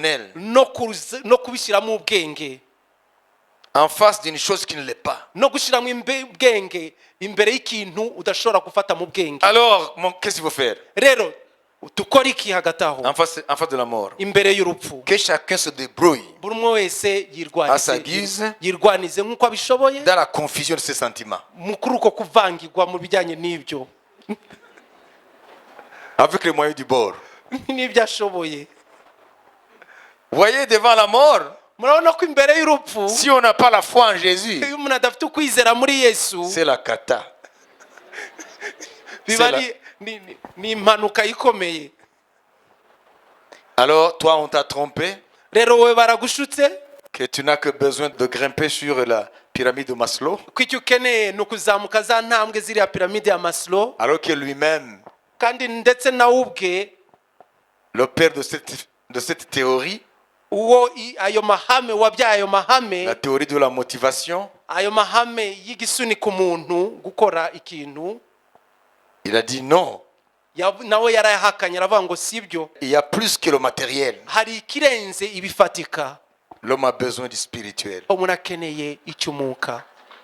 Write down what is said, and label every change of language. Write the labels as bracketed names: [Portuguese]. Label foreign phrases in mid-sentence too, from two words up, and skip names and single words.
[French] conduire de manière rationnelle. [Kinyarwanda] no kubishyiramo ubwenge. [French] en face d'une chose qui ne l'est pas. [Kinyarwanda] no gushyiramo ubwenge imbere y'ikintu udashobora gufata mu bwenge. [French] Alors, qu'est-ce qu'il faut faire [Kinyarwanda] Rero dukora iki hagati aho [French] en face de la mort? [Kinyarwanda] imbere y'urupfu? [French] Que chacun se débrouille [Kinyarwanda] buri umwe wese [French] à sa guise, [Kinyarwanda] yirwanize nk'uko abishoboye [French] dans la confusion de ses sentiments, [Kinyarwanda] kuri uko kuvangirwa mu bijyanye n'ibyo [French] avec les moyens du bord. [Kinyarwanda] n'ibyo ashoboye. [French] Voyez, devant la mort, [Kinyarwanda] murabona ko imbere y'urupfu [French] si on n'a pas la foi en Jésus, [Kinyarwanda] iyo umuntu adafite ukwizera muri Yesu [French] c'est la cata. [Kinyarwanda] biba ni impanuka ikomeye. [French] Alors, toi, on t'a trompé [Kinyarwanda] rero wowe baragushutse [French] que tu n'as que besoin de grimper sur la pyramide de Maslow, [Kinyarwanda] ko icyo ukeneye ni ukuzamuka za ntambwe ziriya piramide ya Maslow, [French] alors que lui-même, [Kinyarwanda] kandi ndetse nawe ubwe [French] le père de cette théorie, [Kinyarwanda] uwo ayo mahame wabyaye ayo mahame, [French] la théorie de la motivation, [Kinyarwanda] ayo mahame y'igisunika umuntu gukora ikintu, [French] il a dit non. [Kinyarwanda] nawe yarayahakanye aravuga ngo sibyo, [French] Il y a plus que le matériel. [Kinyarwanda] hari ikirenze ibifatika. [French] L'homme a besoin du spirituel. [Kinyarwanda] umuntu akeneye icy'umwuka.